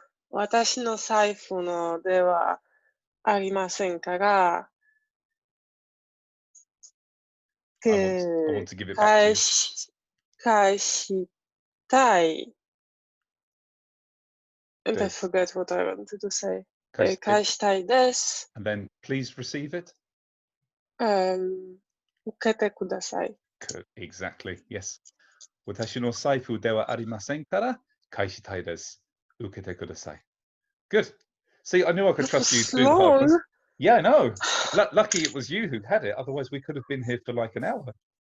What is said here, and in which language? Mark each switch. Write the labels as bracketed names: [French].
[Japanese] 私の財布のではありませんから、 [English] I want to give it back to you. [Japanese] 返したい [English] And I [Japanese] Des. [English] forget what I wanted to say. [Japanese] 返し返したいです。 [English] And then please receive it. [Japanese] 受けてください。 [English] Good. Exactly. Yes. [Japanese] 私の財布ではありませんから返したいです。受けてください. [English] Good. See, I knew I could That was trust you to do the hard ones. long. Yeah, I know. Lucky it was you who had it. Otherwise, we could have been here for like an hour.